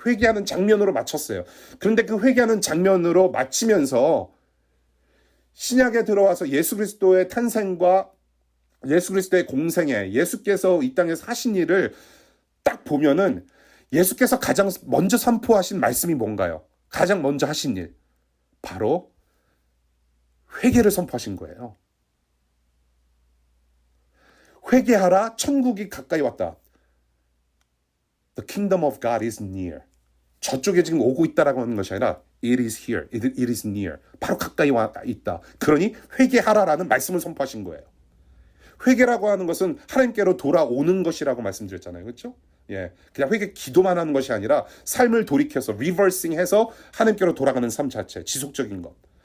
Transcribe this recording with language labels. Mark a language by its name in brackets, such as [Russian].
[Korean] 회개하는 장면으로 마쳤어요. 그런데 그 회개하는 장면으로 마치면서 신약에 들어와서 예수 그리스도의 탄생과 예수 그리스도의 공생애, 예수께서 이 땅에서 하신 일을 딱 보면은 예수께서 가장 먼저 선포하신 말씀이 뭔가요? 가장 먼저 하신 일. 바로 회개를 선포하신 거예요. 회개하라, 천국이 가까이 왔다. [English] The kingdom of God is near. [Korean] 저쪽에 지금 오고 있다라고 하는 것이 아니라 [English] it is here, it is near. [Korean] 바로 가까이 와 있다. 그러니 회개하라라는 말씀을 선포하신 거예요. 회개라고 하는 것은 하나님께로 돌아오는 것이라고 말씀드렸잖아요. 그렇죠? 예, 그냥 회개 기도만 하는 것이 아니라 삶을 돌이켜서 리버싱해서 하나님께로 돌아가는 삶 자체, 지속적인 것.